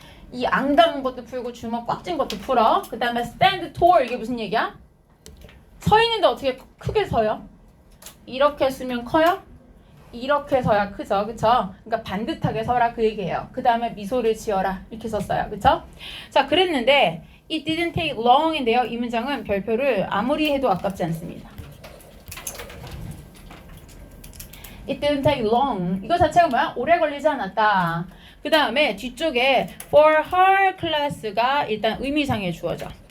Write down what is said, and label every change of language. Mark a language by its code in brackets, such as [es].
[ko] 이 앙다는 것도 풀고 주먹 꽉 쥔 것도 풀어. 그 다음에 [en] stand tall [ko] 이게 무슨 얘기야? 서 있는데 어떻게 크게 서요? 이렇게 쓰면 커요? 이렇게 서야 크죠. 그쵸? 그러니까 반듯하게 서라 그 얘기예요. 그 다음에 미소를 지어라 이렇게 썼어요. 그쵸? 자, 그랬는데 [en] It didn't take long인데요. [ko] 이 문장은 별표를 아무리 해도 아깝지 않습니다. [en] It didn't take long. [ko] 이거 자체가 뭐야? 오래 걸리지 않았다. 그 다음에 뒤쪽에 [en] for her class [ko] 가 일단 의미상에 주어져.